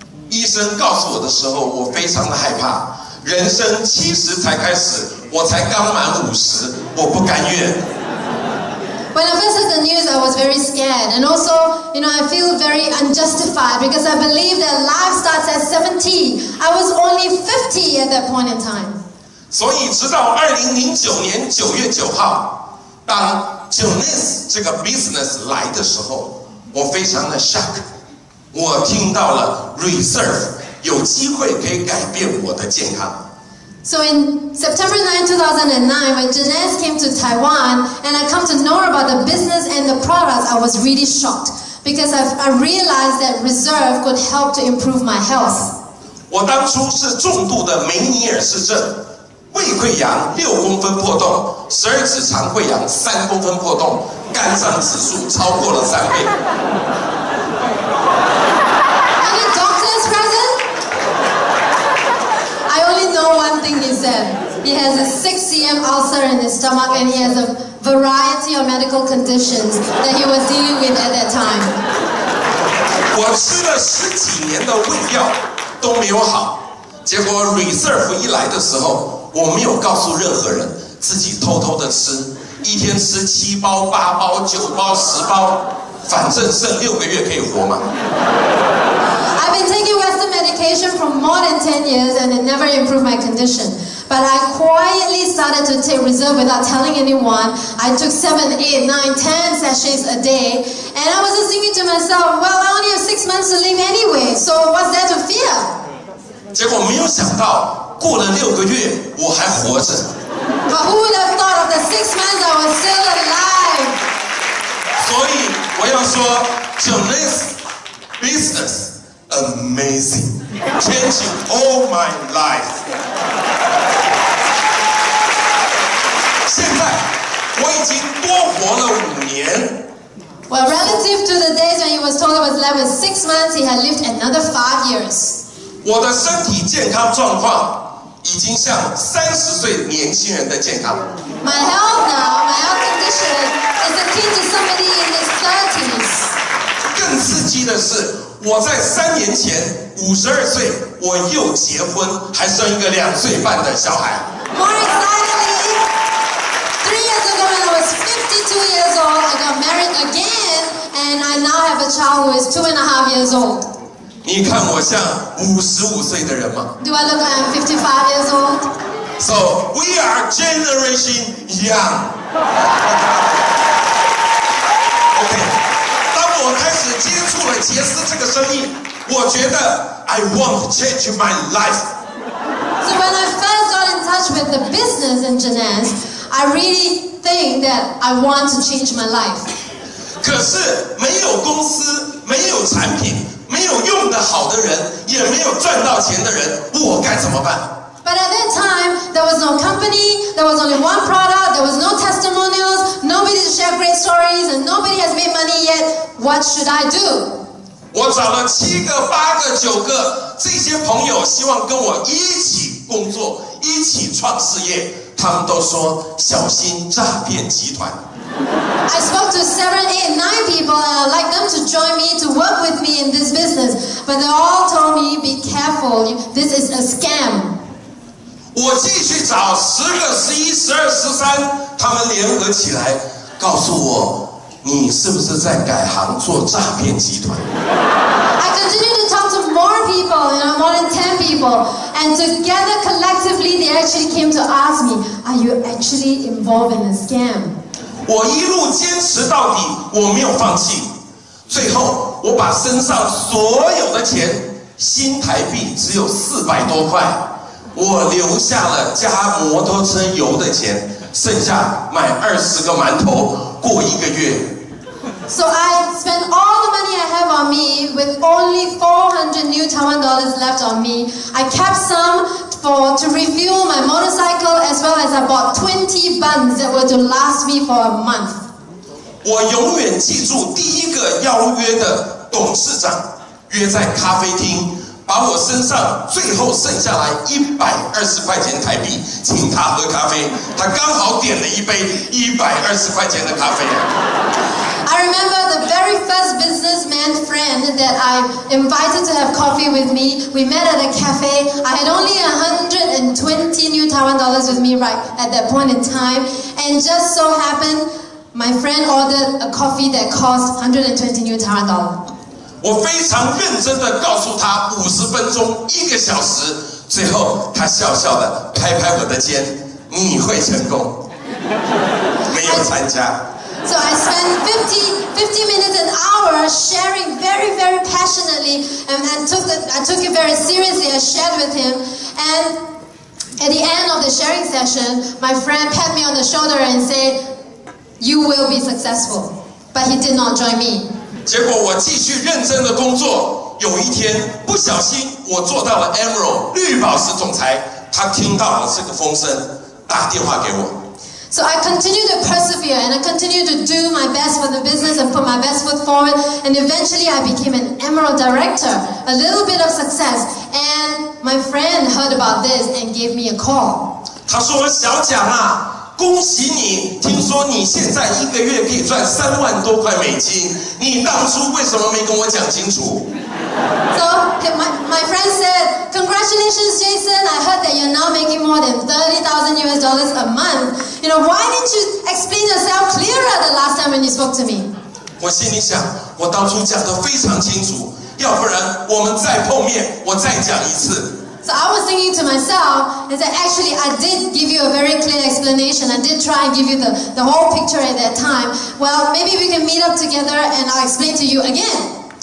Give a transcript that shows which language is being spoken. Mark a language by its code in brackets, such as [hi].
[zh] 医生告诉我的时候，我非常的害怕。人生70才开始，我才刚满50，我不甘愿。 [en] When I first heard the news, I was very scared, and also, you know, I feel very unjustified because I believe that life starts at 70. I was only 50 at that point in time. [zh] 所以，直到2009年9月9号，当 Jeunesse 这个 business 来的时候，我非常的 shock。我听到了 Reserve 有机会可以改变我的健康。 [en] So in September 9, 2009, when Jeunesse came to Taiwan and I come to know about the business and the products, I was really shocked because I realized that Reserve could help to improve my health. [zh] 我当初是重度的梅尼尔氏症，胃溃疡6公分破洞，12指肠溃疡3公分破洞，肝脏指数超过了3倍。 [en] Any doctors present? I only know one thing he said. He has a 6 cm ulcer in his stomach and he has a variety of medical conditions that he was dealing with at that time. [zh] 我吃了10几年的胃药都没有好，结果 Reserve 一来的时候，我没有告诉任何人，自己偷偷的吃，一天吃7包、8包、9包、10包，反正剩6个月可以活嘛。 [en] I've been taking Western medication for more than 10 years and it never improved my condition. But I quietly started to take Reserve without telling anyone. I took 7, 8, 9, 10 sachets a day. And I was just thinking to myself, well, I only have 6 months to live anyway, so what's there to fear? [zh] 结果没有想到，过了6个月，我还活着。 [en] But who would have thought of the 6 months I was still alive? [zh] 所以我要说 [en] Jeunesse business amazing, changing all my life. [zh] 现在我已经多活了5年。 [en] Well, relative to the days when he was told he was left with 6 months, he had lived another 5 years. [zh] 我的身体健康状况已经像30岁年轻人的健康。 [en] My health now, my health condition is akin to somebody in his 30s. [zh] 更刺激的是，我在3年前52岁，我又结婚，还生一个2岁半的小孩。 [en] More excitedly, 3 years ago when I was 52 years old, I got married again, and I now have a child who is 2.5 years old. [zh] 你看我像55岁的人吗 [en] Do I look like I'm 55 years old? So we are generation young. [zh] OK， 当我开始接触了杰斯这个生意，我觉得 [en] I want to change my life. So when I first got in touch with the business in Jeunesse, I really think that I want to change my life. [zh] 可是没有公司，没有产品，没有用得好的人，也没有赚到钱的人，我该怎么办？ [en] But at that time, there was no company, there was only one product, there was no testimonials, nobody to share great stories, and nobody has made money yet. What should I do? [zh] 我找了7个、8个、9个这些朋友，希望跟我一起工作，一起创事业。他们都说小心诈骗集团。 [en] I spoke to 7, 8, 9 people and I'd like them to join me to work with me in this business. But they all told me, be careful, this is a scam. [zh] 我继续找10个、11、12、13，他们联合起来告诉我，你是不是在改行做诈骗集团？ [en] I continued to talk to more people, more than 10 people, and together collectively they actually came to ask me, are you actually involved in a scam? [zh] 我一路坚持到底，我没有放弃。最后，我把身上所有的钱，新台币只有400多块，我留下了加摩托车油的钱，剩下买20个馒头过1个月。 [en] So I spent all the money I have on me with only 400 new Taiwan dollars left on me. I kept some to refuel my motorcycle as well as I bought 20 buns that were to last me for a month. [zh] 我永远记住第一个邀约的董事长约在咖啡厅，把我身上最后剩下来120块钱台币，请他喝咖啡。他刚好点了一杯120块钱的咖啡。 [en] I remember the very first businessman friend that I invited to have coffee with me. We met at a cafe. I had only 120 new Taiwan dollars with me right at that point in time. And just so happened, my friend ordered a coffee that cost 120 new Taiwan dollars. [zh] 我非常认真的告诉他50分钟1个小时，最后他笑笑的拍拍我的肩，你会成功。没有参加。 [en] So I spent 50 minutes, an hour sharing very, very passionately and I took it very seriously. I shared with him and at the end of the sharing session, my friend pat me on the shoulder and said, you will be successful. But he did not join me. [zh] 结果我继续认真的工作，有一天不小心我做到了 Emerald 绿宝石总裁，他听到了这个风声，打电话给我。 [en] So I continued to persevere and I continued to do my best for the business and put my best foot forward and eventually I became an Emerald director, a little bit of success and my friend heard about this and gave me a call. [zh] 他说小蒋啊，恭喜你，听说你现在1个月可以赚3万多块美金，你当初为什么没跟我讲清楚？ [en] So my friend said, congratulations Jason, I heard that you're now making more than $30,000 US a month. You know, why didn't you explain yourself clearer the last time when you spoke to me? [zh] 我心里想，我当初讲得非常清楚，要不然我们再碰面，我再讲一次。 [en] So I was thinking to myself, is that actually I did give you a very clear explanation. I did try and give you the whole picture at that time. Well, maybe we can meet up together and I'll explain to you again.